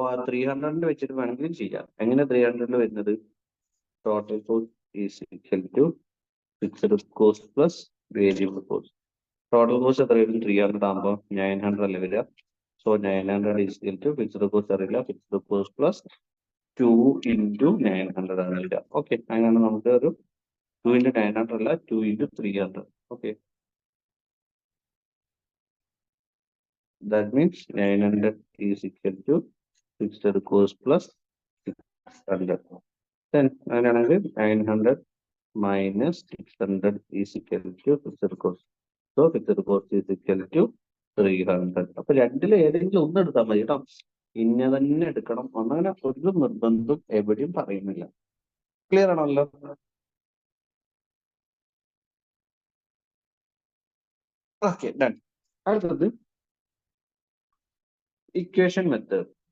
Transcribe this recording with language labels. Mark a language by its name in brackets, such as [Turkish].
[Malayalam] 300 വെച്ചിട്ട് വേണമെങ്കിലും ചെയ്യാം. എങ്ങനെ 300 വരുന്നത്? [English] Total cost is equal to fixed cost plus variable cost. Total cost [Malayalam] എത്ര വരും? 300 ആകുമ്പോൾ 900 അല്ലേ വരിക. [English] so 900 is equal to fixed cost [Malayalam] അറിയില്ല, [English] fixed cost plus 2 into 900 [Malayalam] ആണ് വരിക. ഓക്കെ, അങ്ങനെയാണ് നമുക്ക് ഒരു 2 ഇൻറ്റു 900 അല്ല, 2 into 300. Okay, [English] that means 900 is equal to fixed cost plus 600. Then [Malayalam] അങ്ങനെയാണെങ്കിൽ [English] 900 minus 600 is equal to fixed cost. So fixed cost is equal to 300. [Malayalam] അപ്പൊ രണ്ടിൽ ഏതെങ്കിലും ഒന്ന് എടുത്താൽ മതി കേട്ടോ. ഇന്ന തന്നെ എടുക്കണം അങ്ങനെ ഒരു നിർബന്ധം എവിടെയും പറയുന്നില്ല. ക്ലിയർ ആണല്ലോ? Okay, done. അടുത്തത് ഇക്വേഷൻ മെത്തേഡ്.